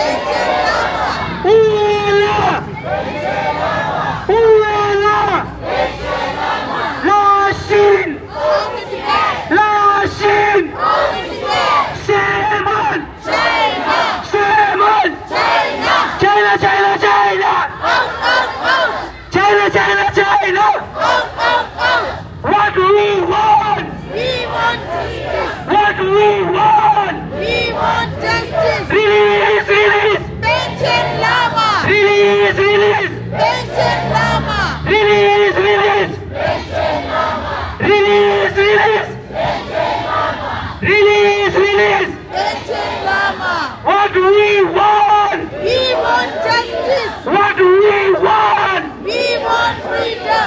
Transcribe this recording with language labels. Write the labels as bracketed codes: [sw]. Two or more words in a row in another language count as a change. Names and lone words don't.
[en] Uela. Uela. Lashin. Lashin. Seman. Seman. China, China, China. China, China, China. What do we want? We want justice. What do we want? We want justice. Release, release. Penchen Lama. Release, release. Penchen Lama. Release, release. Release, release. Release, release. Penchen Lama. What do we want? We want justice. What do we want? We want freedom.